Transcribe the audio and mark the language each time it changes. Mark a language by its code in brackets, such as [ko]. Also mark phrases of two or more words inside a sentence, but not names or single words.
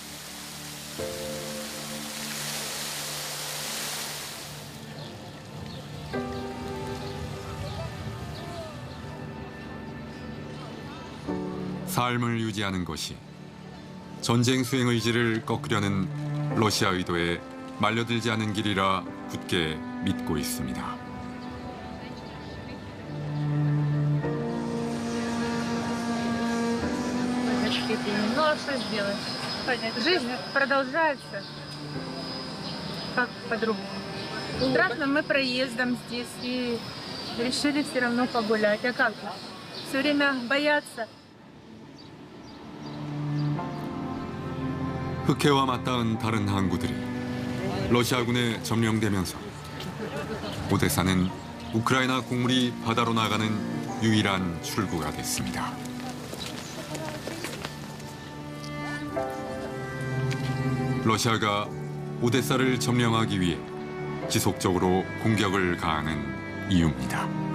[ko] 삶을 유지하는 것이 전쟁 수행 의지를 꺾으려는 러시아 의도에 말려들지 않은 길이라 굳게 믿고 있습니다. [ru] Ну а что сделать? Жизнь продолжается. Как по-другому? Страшно, мы проездом здесь и решили все равно погулять. А как? Все время бояться. [ko] 흑해와 맞닿은 다른 항구들이 러시아군에 점령되면서 오데사는 우크라이나 곡물이 바다로 나가는 유일한 출구가 됐습니다. 러시아가 오데사를 점령하기 위해 지속적으로 공격을 가하는 이유입니다.